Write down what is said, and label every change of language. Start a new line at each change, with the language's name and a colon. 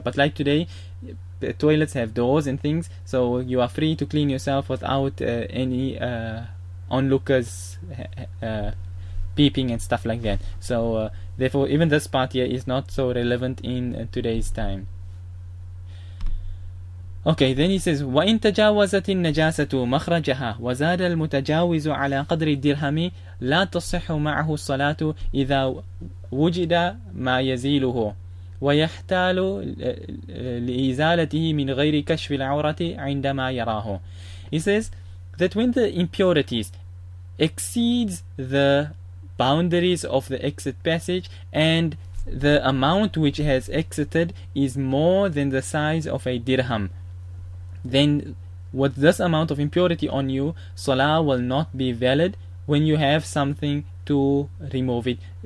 English: But like today, the toilets have doors and things, so you are free to clean yourself without any onlookers peeping and stuff like that. So therefore even this part here is not so relevant in today's time. Okay, then he says,
Arabic: وَإِن تَجَاوَزَتِ النَّجَاسَةُ مَخْرَجَهَا وَزَادَ الْمُتَجَاوِزُ عَلَى قَدْرِ الدِّرْهَمِ لَا تَصِحُّ مَعَهُ الصَّلَاةُ إِذَا وُجِدَ مَا يَزِيلُهُ وَيَحْتَالُ لِإِزَالَتِهِ مِنْ غَيْرِ كَشْفِ الْعَوْرَةِ عِنْدَمَا يَرَاهُ.
English: He says that when the impurities exceeds the boundaries of the exit passage and the amount which has exited is more than the size of a dirham, then with this amount of impurity on you, salah will not be valid when you have something to remove it.